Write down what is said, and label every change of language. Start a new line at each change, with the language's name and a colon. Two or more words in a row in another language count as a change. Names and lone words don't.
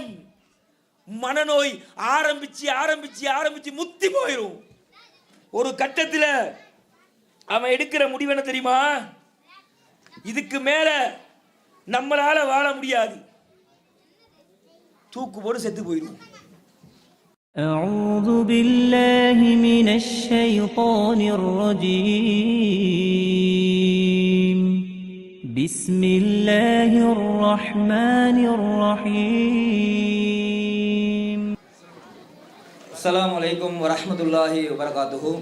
Tamil: மனநோய் ஆரம்பிச்சு ஆரம்பிச்சு ஆரம்பிச்சு முத்தி போயிடும். ஒரு கட்டத்தில் அவன் எடுக்கிற முடிவு என்ன தெரியுமா? இதுக்கு மேல நம்மளால வாழ முடியாது, தூக்கு போட்டு செத்து போயிடும்.
Arabic: أعوذ بالله من الشيطان الرجيم بسم الله الرحمن الرحيم السلام عليكم ورحمة الله وبركاته.